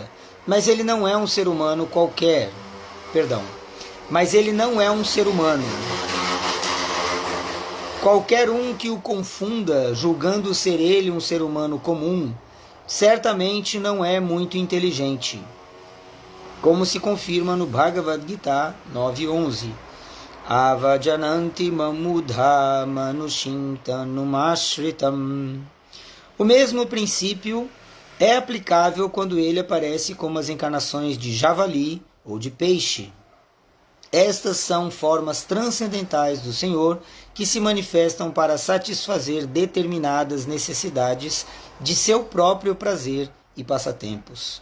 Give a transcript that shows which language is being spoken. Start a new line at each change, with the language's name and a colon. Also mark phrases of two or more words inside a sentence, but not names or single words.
Portuguese: Mas ele não é um ser humano qualquer. Mas ele não é um ser humano. Qualquer um que o confunda, julgando ser ele um ser humano comum, certamente não é muito inteligente. Como se confirma no Bhagavad Gita 9.11.
Sanskrit: अवजानन्ति मामूढा मानुषींतनुमाश्रितम्.
Portuguese: O mesmo princípio é aplicável quando ele aparece como as encarnações de javali ou de peixe. Estas são formas transcendentais do Senhor que se manifestam para satisfazer determinadas necessidades de seu próprio prazer e passatempos.